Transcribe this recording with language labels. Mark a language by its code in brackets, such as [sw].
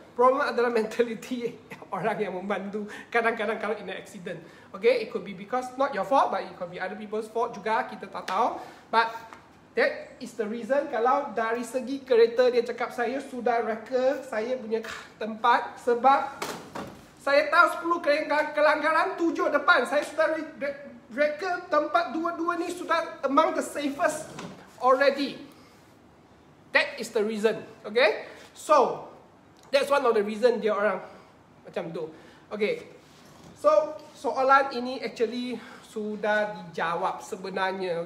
[ms] Problem adalah mentality orang yang membantu. Kadang-kadang kalau [en] in an accident. Okay? It could be because not your fault, but it could be other people's fault juga. [ms] Kita tak tahu. [en] But that is the reason. [ms] Kalau dari segi kereta dia cakap saya sudah reka saya punya tempat, sebab saya tahu 10 kelanggaran, 7 depan. Saya sudah reka tempat dua-dua ni sudah [en] among the safest already. That is the reason. Okay? So, that's one of the reason [ms] dia orang macam tu. [en] Okay. [ms] So, soalan ini actually sudah dijawab sebenarnya.